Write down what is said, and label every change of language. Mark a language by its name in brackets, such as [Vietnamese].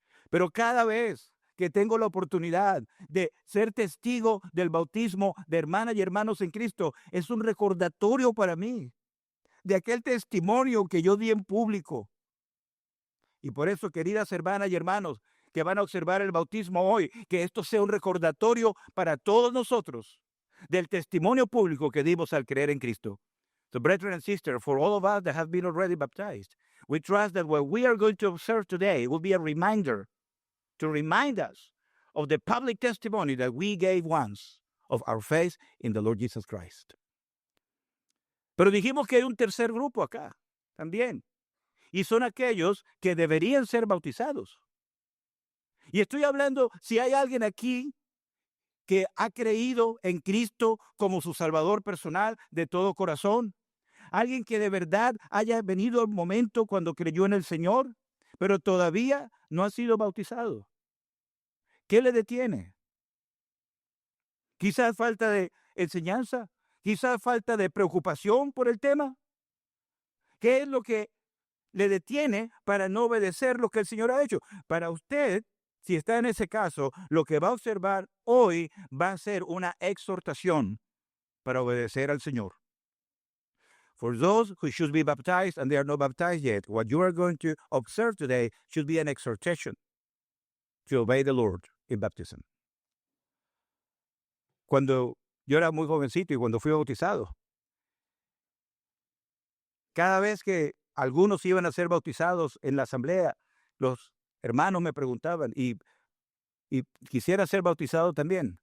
[Spanish] Pero cada vez que tengo la oportunidad de ser testigo del bautismo de hermanas y hermanos en Cristo, es un recordatorio para mí de aquel testimonio que yo di en público. Y por eso, queridas hermanas y hermanos que van a observar el bautismo hoy, que esto sea un recordatorio para todos nosotros del testimonio público que dimos al creer en Cristo. [English] So, brethren and sisters, for all of us that have been already baptized, we trust that what we are going to observe today will be a reminder to remind us of the public testimony that we gave once of our faith in the Lord Jesus Christ. [Spanish] Pero dijimos que hay un tercer grupo acá también, y son aquellos que deberían ser bautizados. Y estoy hablando, si hay alguien aquí que ha creído en Cristo como su Salvador personal de todo corazón, alguien que de verdad haya venido al momento cuando creyó en el Señor, pero todavía no ha sido bautizado. ¿Qué le detiene? Quizás falta de enseñanza, quizás falta de preocupación por el tema. ¿Qué es lo que le detiene para no obedecer lo que el Señor ha hecho? Para usted, si está en ese caso, lo que va a observar hoy va a ser una exhortación para obedecer al Señor. [English] For those who should be baptized and they are not baptized yet, what you are going to observe today should be an exhortation to obey the Lord in baptism. [Spanish] Cuando yo era muy jovencito y cuando fui bautizado, cada vez que algunos iban a ser bautizados en la asamblea, los hermanos me preguntaban, y quisiera ser bautizado también.